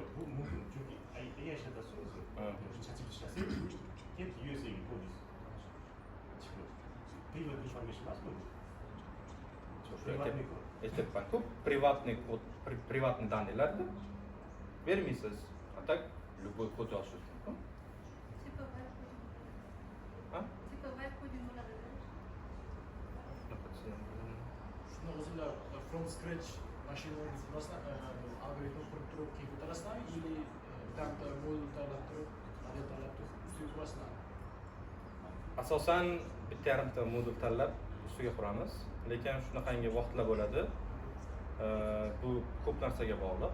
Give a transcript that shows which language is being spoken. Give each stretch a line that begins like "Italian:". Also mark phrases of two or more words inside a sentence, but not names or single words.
Uzbek: Bu mumkin, chunki AI ishlatasiz o'zi. ChatGPT ishlasa, keyin USAga kod chiqadi.
English: Private information
Uzbek: emasmi bu? Aytyapman-ku, privatniy kod, privatniy данныйlarni bermaysiz.
Russian: А так любой
Uzbek: kod yozish mumkin.
Russian: Типа веб-кодинг bo'ladi.
Uzbek: Shuni o'zinglar
English: from scratch
Uzbek: mashinani algoritm qurib turib keyin ko'tarasizlarmi или bitta modul tanlab turib model tanlab turib ustiga qurasizlarmi? Asosan bitta yarimta modul tanlab ustiga quramiz, lekin shunaqangi vaqtlar bo'ladi. Bu ko'p narsaga bog'liq.